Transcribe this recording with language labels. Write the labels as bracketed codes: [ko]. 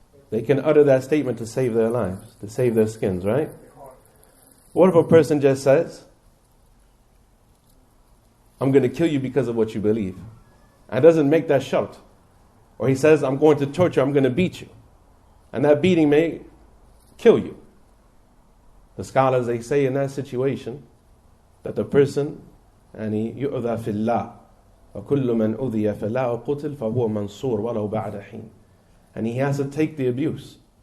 [en] They can utter that statement to save their lives, to save their skins, right? What if a person just says, I'm going to kill you because of what you believe? And doesn't make that shart. Or he says, I'm going to torture, I'm going to beat you. And that beating may kill you. The scholars, they say in that situation that the person, [ar] يُؤْذَى فِي اللَّهِ وَكُلُّ مَنْ أُذِيَ فَلَا أُقُتِلْ فَهُوَ مَنْصُورٌ وَلَوْ بَعْدَ حِينٍ. [en] And he has to take the abuse.